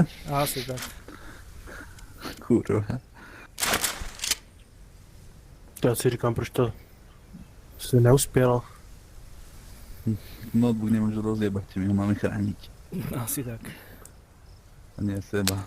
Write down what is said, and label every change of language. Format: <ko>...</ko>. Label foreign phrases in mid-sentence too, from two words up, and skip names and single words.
<cs>Asi tak. Kurva. Já si říkám, proč to se neuspělo.</cs> <sk>Notebook nemôže rozjebať, my ho máme chrániť. Asi tak. A nie seba.</sk>